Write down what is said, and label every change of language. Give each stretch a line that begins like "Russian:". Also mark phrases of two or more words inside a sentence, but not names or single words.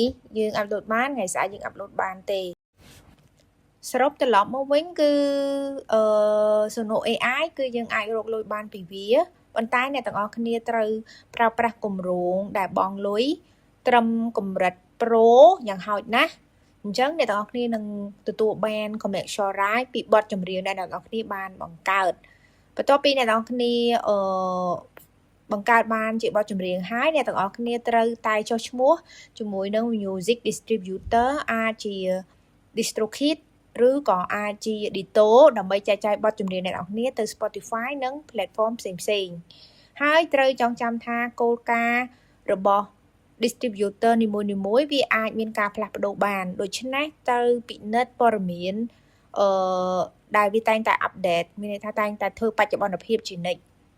Khmer: យើងអាប់ឡូតបានថ្ងៃស្អែកយើងអាប់ឡូតបានទេសរុបត្រឡប់មកវិញគឺSono AI គឺយើងអាចរកលុយបានពីវាប៉ុន្តែអ្នកទាំងអស់គ្នាត្រូវប្រើប្រាស់ គម្រោងដែលបង់លុយត្រឹមកម្រិត Pro យ៉ាងហោចណាស់អញ្ចឹងអ្នកទាំងអស់គ្នានឹងទទួលបាន
English: commercial right
Khmer: ពីបទចម្រៀង ដែលអ្នកទាំងអស់គ្នាបានបង្កើតបន្ទាប់ពីអ្នកទាំងអស់គ្នាបង្កើតបានជាបទចម្រៀងហើយអ្នកទាំងអស់ គ្នាត្រូវតែចុះឈ្មោះជាមួយនឹង
English: music distributor
Khmer: អាចជា DistroKid ឬក៏អាចជា Ditto ដើម្បីចែកចាយបទចម្រៀងអ្នកនរគ្នាទៅ Spotify និង platform ផ្សេងៗហើយត្រូវចងចាំថាគោលការណ៍របស់ distributor នីមួយៗវាអាចមានការផ្លាស់ប្ដូរបានដូច្នេះត្រូវពិនិត្យព័ត៌មានដែលវាតែងតែ update មានន័យថាតែងតែធ្វើបច្ចុប្បន្នភាពជានិច្ច